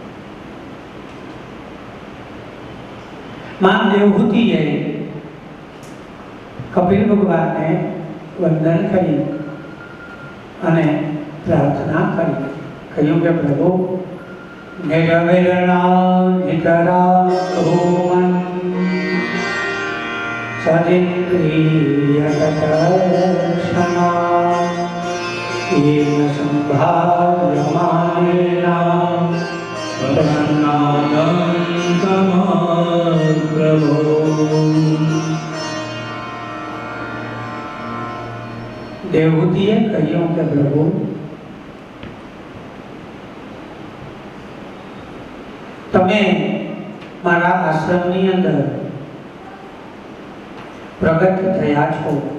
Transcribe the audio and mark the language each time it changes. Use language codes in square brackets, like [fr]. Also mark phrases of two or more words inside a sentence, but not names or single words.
[sa] માં દેવહૂતિએ કપિલ ભગવાનને વંદન કરી અને પ્રાર્થના કરી. [gu] કહ્યું કે પ્રભુ [sa] નિરવિરણા નિતરા ભૂમન સદિન્દ્રિયતક્ષણા येन संभाव्यमानेन प्रभो. [gu] દેવહૂતિએ કહ્યું કે પ્રભુ તમે મારા આશ્રમની અંદર પ્રગટ થયા છો.